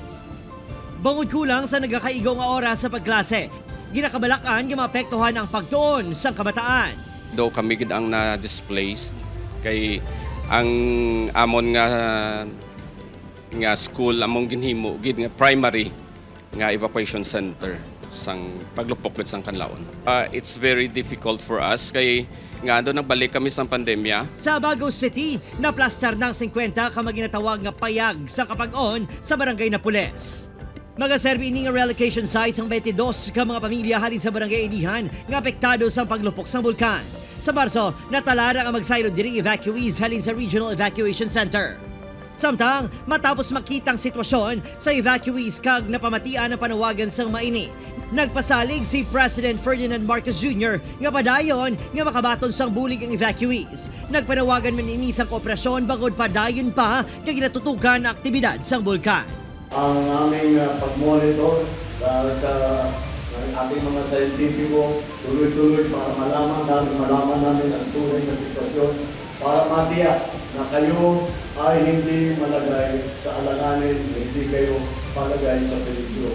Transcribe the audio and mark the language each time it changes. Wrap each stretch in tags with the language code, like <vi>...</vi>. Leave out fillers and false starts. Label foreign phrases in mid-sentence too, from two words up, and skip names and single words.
<hil>Bangod kulang sa nagakaigaw nga oras sa pagklase, ginakabalakan nga maapektuhan ang pagtuon sa kabataan. Do kami gid ang na-displaced kay ang amon nga school among ginhimo gid nga primary nga evacuation center sang paglupok gid sang Canlaon.</hil> <en>It's very difficult for us</en> <hil>kay nga do nagbalik kami sa pandemya. Sa Baguio City, naplastar ng 50 ka maginatawag nga payag sa kapag-on sa barangay Napoles. Magaserbi ini nga relocation sites ang 22 ka mga pamilya halin sa barangay Edihan nga apektado sa paglupok sang bulkan. Sa Marso, natalara ang magsaylod diri evacuees halin sa Regional Evacuation Center. Samtang, matapos makitang sitwasyon sa evacuees kag napamatian ang panawagan sang maini. Nagpasalig si President Ferdinand Marcos Jr. nga padayon nga makabaton sang bulig ang evacuees. Nagpanawagan man ini sang kooperasyon bangod padayon pa kag ginatutukan ang aktibidad sang bulkan.</hil> <tl>Ang aming pag-monitor sa ating mga scientifico tuloy-tuloy para malaman namin ang tunay na sitwasyon para matiyak na kayo ay hindi malagay sa alanganin, hindi kayo palagay sa peligro.</tl>